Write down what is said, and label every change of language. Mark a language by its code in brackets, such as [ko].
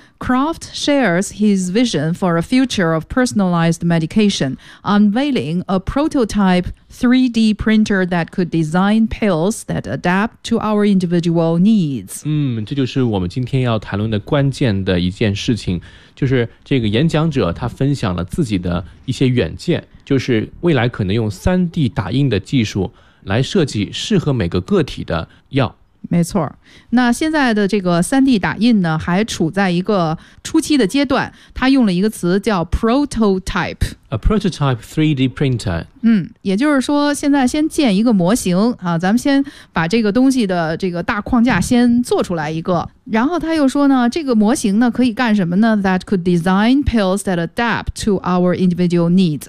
[en] Croft shares his vision for a future of personalized medication, unveiling a prototype 3D printer that could design pills that adapt to our individual needs. [zh] 这就是我们今天要谈论的关键的一件事情，就是这个演讲者他分享了自己的一些远见，就是未来可能用 3D 打印的技术来设计适合每个个体的药。没错，那现在的这个 3D 打印呢还处在一个初期的阶段，他用了一个词叫 prototype。 [en] A prototype 3D printer， [zh] 也就是说现在先建一个模型啊，咱们先把这个东西的这个大框架先做出来一个。然后他又说呢，这个模型呢可以干什么呢？ [en] That could design pills that adapt to our individual needs.